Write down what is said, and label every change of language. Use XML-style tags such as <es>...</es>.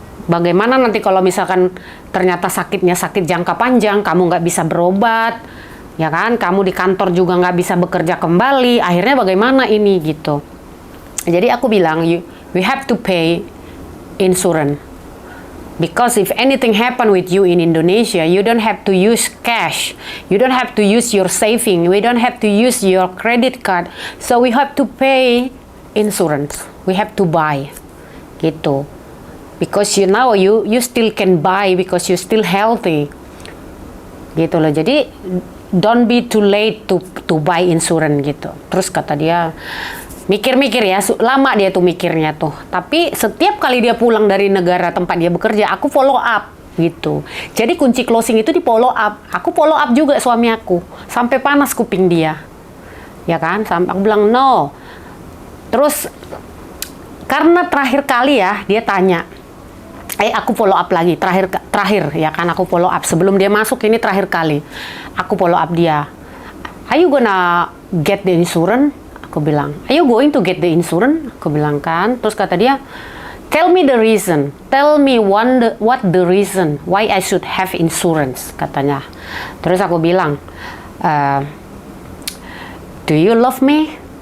<id>Bagaimana nanti kalau misalkan ternyata sakitnya sakit jangka panjang, kamu nggak bisa berobat, ya kan? Kamu di kantor juga nggak bisa bekerja kembali. Akhirnya bagaimana ini gitu? Jadi aku bilang,</id> <en>we have to pay insurance. Because if anything happen with you in Indonesia, you don't have to use cash. You don't have to use your saving. We don't have to use your credit card. So we have to pay insurance. We have to buy.</en> <id>Gitu.</id> <en>Because you still can buy because you still healthy.</en> <id>Gitu loh. Jadi</id> <en>don't be too late to buy insurance</en> <id>gitu. Terus kata dia, mikir-mikir ya, lama dia tuh mikirnya tuh. Tapi setiap kali dia pulang dari negara tempat dia bekerja, aku follow up gitu. Jadi kunci closing itu di follow up. Aku follow up juga suami aku. Sampai panas kuping dia. Ya kan? Sampai aku bilang</id> <en>no.</en> <id>Terus karena terakhir kali ya, dia tanya. Aku follow up lagi. Terakhir ya kan aku follow up. Sebelum dia masuk ini terakhir kali. Aku follow up dia.</id> <en>Are you gonna get the insurance?</en> <id>Aku bilang,</id> <en>are you going to get the insurance?</en> <id>Aku bilang kan. Terus kata dia,</id> <en>tell me the reason. Tell me what the reason why I should have insurance,</en> <id>katanya. Terus aku bilang,</id> <en>do you love me?</en>